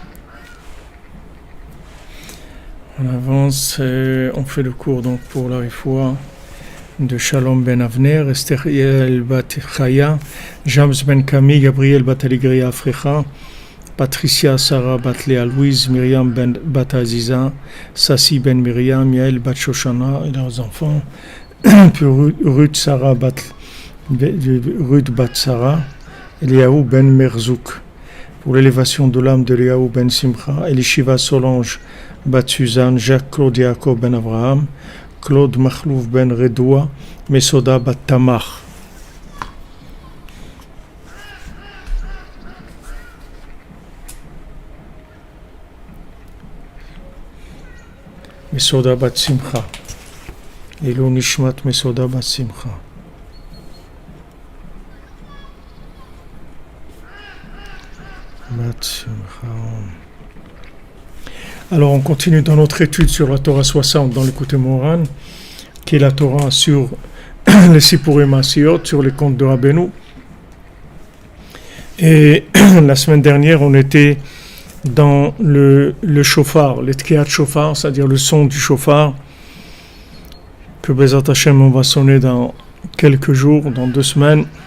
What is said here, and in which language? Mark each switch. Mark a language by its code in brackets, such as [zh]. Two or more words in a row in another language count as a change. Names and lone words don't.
[fr] On fait le cours donc pour la refoua de Shalom ben Avner, Esther bat Chaya, James ben Camille, Gabriel bat Aligria Afrecha, Patricia Sarah bat Léa Louise, Myriam bat Aziza, Sassi ben Myriam, Yael bat Shoshana et leurs enfants, puis Ruth bat Sarah, Eliaou ben Merzouk, pour l'élévation de l'âme de Eliaou ben Simcha, Elishiva Solange bat Suzanne, Jacques Claude Yaakov ben Abraham, Claude Mahlouf ben Redoua, Mesoda bat Tamar. Mesoda bat Simcha. [he] Elo Nishmat Mesoda bat Simcha. Bat Simcha. [fr] Alors on continue dans notre étude sur la Torah 60 dans l'écoute Moran, qui est la Torah sur les Sipurim Asiyot, sur les contes de Rabbeinu. Et la semaine dernière, on était dans le shofar, le [he] tkiat shofar, [fr] c'est-à-dire le son du shofar, que [he] Bezrat Hashem [fr] on va sonner dans quelques jours, dans 2 semaines.